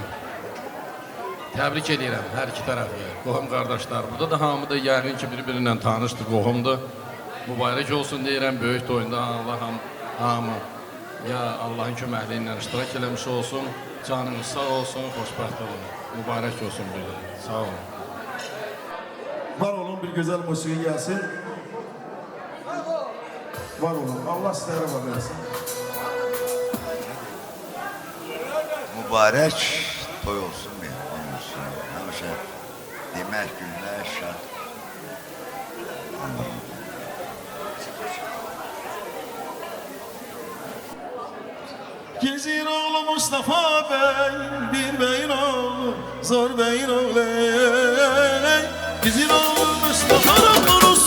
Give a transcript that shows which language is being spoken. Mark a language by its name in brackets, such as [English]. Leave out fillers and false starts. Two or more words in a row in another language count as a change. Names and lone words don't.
[Azerbaijani] Təbrik edirəm hər iki tərəfi, qohum qardaşlar. Burada da hamı da yəqin ki, bir-birinlə tanışdır, qohumdur. Mübarək olsun deyirəm, böyük toyunda Allah hamı ya Allahın köməkliyi ilə iştirak eləmiş olsun, canınız sağ olsun, xoşbəxt olun. [Turkish] mübarek olsun böyle. Sağ olun. Var olun, bir güzel musiki gelsin. Var olun. Allah sizlere var versin. Mübarek toy olsun mehman olsun. [Azerbaijani] Həmişə demək günlər şad. [Turkish] Gezir oğlu Mustafa Bey, bir beyin oğlu, zor beyin oğlu. Gezir oğlu Mustafa Bey.